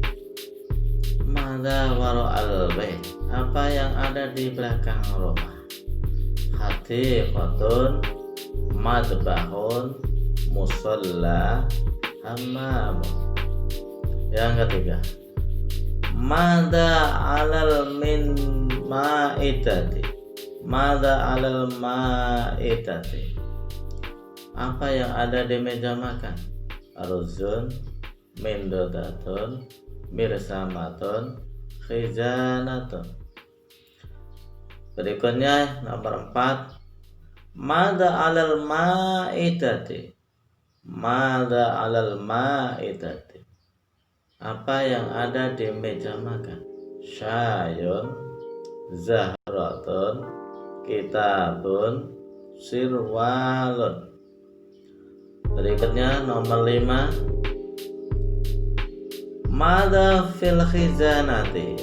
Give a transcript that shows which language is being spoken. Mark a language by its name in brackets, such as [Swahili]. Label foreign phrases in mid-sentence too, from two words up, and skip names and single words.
[Arabic] ماذا وراء البيت. [Indonesian] Apa yang ada di belakang rumah? [Arabic] حديقة، مطبخ، مصلى، حمام. [Indonesian] Yang ketiga, [Arabic] ماذا على من مائدة. ماذا على المائدة. [Indonesian] Apa yang ada di meja makan? [Arabic] أرز، منضدة، مرسمة، خزانة. [Indonesian] Berikutnya nomor 4, [Arabic] ماذا على المائدة. ماذا على المائدة. [Indonesian] Apa yang ada di meja makan? [Arabic] شاي، زهرة، كتاب، سروال. [Indonesian] Berikutnya nomor 5, [Arabic] ماذا في الخزانة.